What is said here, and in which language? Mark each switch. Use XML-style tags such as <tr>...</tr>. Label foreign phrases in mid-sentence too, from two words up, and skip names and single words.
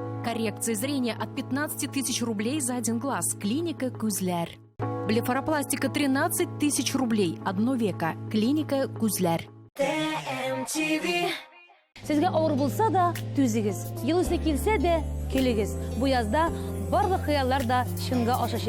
<ru>Коррекция зрения от 15 тысяч рублей за один глаз. Клиника Күзләр. Блефаропластика 13 тысяч рублей. Одно века. Клиника Күзләр.</ru> <tt>Сезгә авыр булса да түзегез. Ел үсе килсә дә көлегез. Бу язда барлык хыяллар да чынга ашачак.</tt>